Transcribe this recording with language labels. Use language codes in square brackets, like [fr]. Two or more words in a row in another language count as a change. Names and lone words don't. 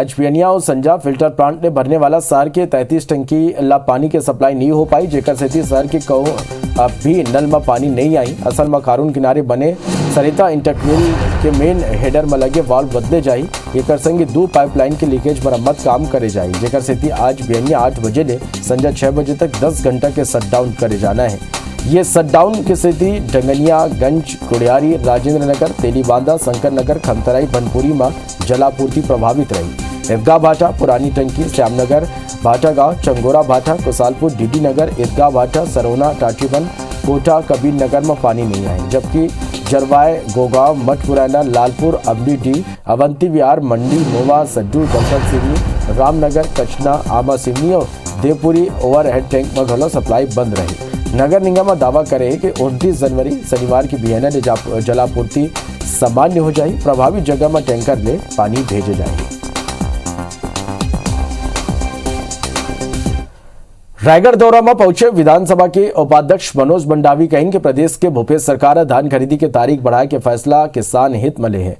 [hne] आज पियनिया और संजा फिल्टर प्लांट ने भरने वाला शहर के 33 टंकी ला पानी के सप्लाई नहीं हो पाई, जेकर सेती शहर के कहो अब भी नल में पानी नहीं आई। असल में कारून किनारे बने सरिता इंटरक्विल के मेन हेडर में लगे वाल्व बदले जाई। एक संगे 2 पाइपलाइन के लीकेज मरम्मत काम करे जाई, जेकर सेती आज बियनिया 8 बजे ले संजा 6 बजे तक 10 घंटा के शटडाउन करे जाना है। ये शटडाउन की स्थिति डंगनिया, गंज, कुड़ियारी, राजेंद्र नगर, तेलीबांधा, शंकर नगर, खमतराई, बनपुरी में जलापूर्ति प्रभावित रही। ईदगाह भाटा, पुरानी टंकी, श्यामनगर, भाटा गांव, चंगोरा भाटा, कुसालपुर, डीडी नगर, ईदगाह भाटा, सरोना, टाटीबन, कोटा, कबीर नगर में पानी नहीं आए, जबकि जरवाय, गोगांव, मठपुराना, लालपुर, अम्बीडी, अवंती विहार, मंडी, मोवा, सड्डू, दमकल सिवनी, रामनगर, कचना, आमा सिवनी और देवपुरी ओवरहेड टैंक में घलो सप्लाई बंद रही। नगर निगम दावा करे कि 29 जनवरी शनिवार की बिहान जलापूर्ति सामान्य हो जाए। प्रभावित जगह में टैंकर ले पानी भेजे जाए। रायगढ़ दौरा में पहुंचे विधानसभा के उपाध्यक्ष मनोज मंडावी कहें कि प्रदेश के भूपेश सरकार धान खरीदी की तारीख बढ़ाए के फैसला किसान हित में ले है।